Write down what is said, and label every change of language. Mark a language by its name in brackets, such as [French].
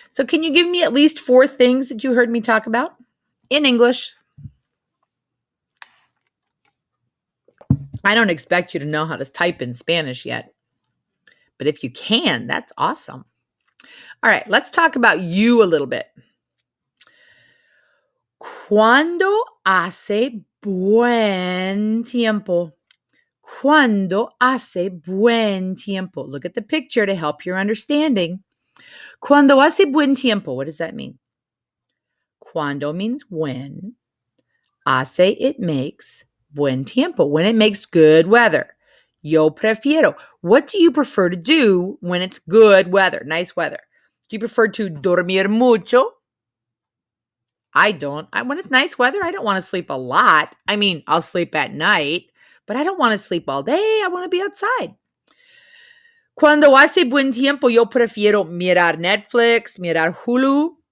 [English] So can you give me at least 4 things that you heard me talk about in English? I don't expect you to know how to type in Spanish yet. But if you can, that's awesome. All right, let's talk about you a little bit. [Spanish] Cuando hace buen tiempo. Cuando hace buen tiempo. [English] Look at the picture to help your understanding. [Spanish] Cuando hace buen tiempo. [English] What does that mean? Cuando means when. Hace, it makes. [Spanish] Buen tiempo, [English] when it makes good weather. [Spanish] Yo prefiero. [English] What do you prefer to do when it's good weather, nice weather? Do you prefer to [Spanish] dormir mucho? [English] I don't. When it's nice weather, I don't want to sleep a lot. I mean, I'll sleep at night, but I don't want to sleep all day. I want to be outside. [Spanish] Cuando hace buen tiempo, yo prefiero mirar Netflix, mirar Hulu.